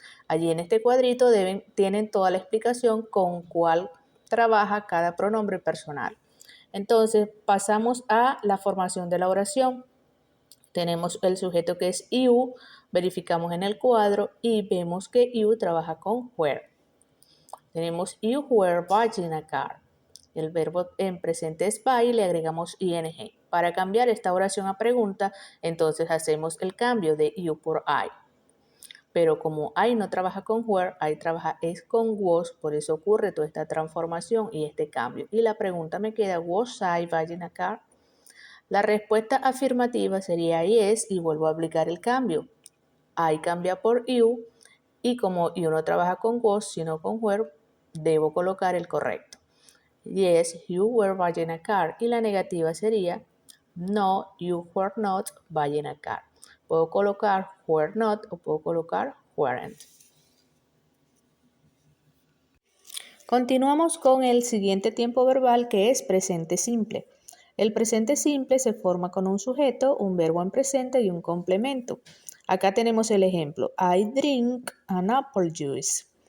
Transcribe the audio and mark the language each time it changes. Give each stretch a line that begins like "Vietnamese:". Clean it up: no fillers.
Spanish: Allí en este cuadrito tienen toda la explicación con cuál trabaja cada pronombre personal. Entonces pasamos a la formación de la oración. Tenemos el sujeto que es you, verificamos en el cuadro y vemos que you trabaja con were. Tenemos
English: you were buying a car.
Spanish: El verbo en presente es buy y le agregamos ing. Para cambiar esta oración a pregunta, entonces hacemos el cambio de you por I. Pero como I no trabaja con were, I trabaja es con was, por eso ocurre toda esta transformación y este cambio. Y la pregunta me queda,
English: was I buying a car?
Spanish: La respuesta afirmativa sería yes y vuelvo a aplicar el cambio. I cambia por you y como you no trabaja con was sino con were, debo colocar el correcto.
English: Yes, you were buying a car.
Spanish: Y la negativa sería no,
English: you were not buying a car.
Spanish: Puedo colocar were not o puedo colocar weren't. Continuamos con el siguiente tiempo verbal que es presente simple. El presente simple se forma con un sujeto, un verbo en presente y un complemento. Acá tenemos el ejemplo.
English: I drink an apple juice.